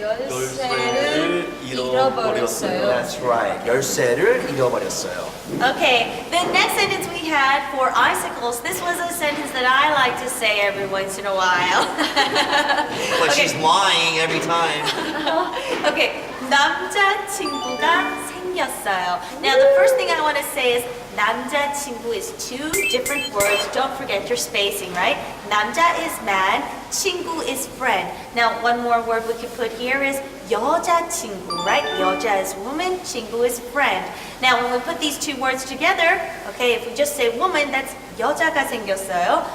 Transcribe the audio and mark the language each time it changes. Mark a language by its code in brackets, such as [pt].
[ko] 열쇠를 잃어버렸어요. [en] That's right. [ko] 열쇠를 잃어버렸어요. [en] Okay, the next sentence we had for icicles, this was a sentence that I like to say every once in a while. But she's lying every time. [ko] Okay, 남자친구가 생겼어요. [en] Now the first thing I want to say is 남자친구 is two different words. Don't forget your spacing, right? 남자 is man, 친구 is friend. Now one more word we could put here is 여자친구, right? 여자 is woman, 친구 is friend. Now when we put these two words together, okay, if we just say woman, that's [ko] 여자가 생겼어요.